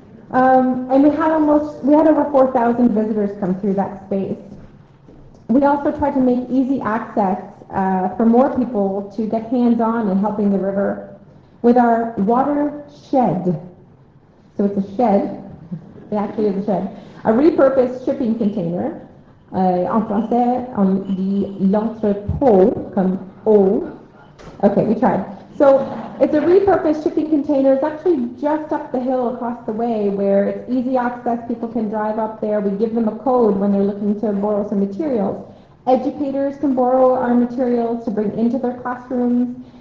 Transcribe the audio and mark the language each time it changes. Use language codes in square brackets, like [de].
[en] And we had over 4,000 visitors come through that space. We also tried to make easy access for more people to get hands-on in helping the river with our water shed. So it's a shed. It actually is a shed. A repurposed shipping container. [fr] En français, on dit l'entrepôt, comme eau. [en] Okay, we tried. So it's a repurposed shipping container. It's actually just up the hill across the way where it's easy access. People can drive up there. We give them a code when they're looking to borrow some materials. Educators can borrow our materials to bring into their classrooms.